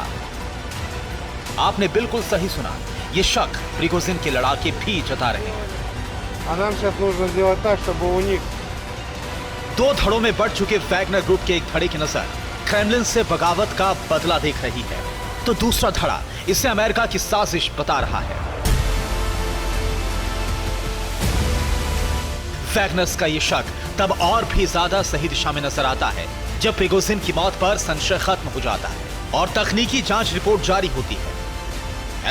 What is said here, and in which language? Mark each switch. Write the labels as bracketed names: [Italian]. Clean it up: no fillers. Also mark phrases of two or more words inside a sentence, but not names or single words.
[Hindi] आपने बिल्कुल सही सुना, ये शक प्रिगोजिन के लड़ाके भी जता रहे हैं। [Russian] А нам сейчас нужно сделать так, чтобы у них [Hindi] दो धड़ों में बढ़ चुके वैगनर ग्रुप के एक धड़े की नजर क्रेमलिन से बगावत का बदला देख रही है, तो दूसरा धड़ा इसे अमेरिका की साजिश बता रहा है। वैगनर्स का यह शक तब और भी ज्यादा सही दिशा में नजर आता है जब प्रिगोजिन की मौत पर संशय खत्म हो जाता है और तकनीकी जांच रिपोर्ट जारी होती है।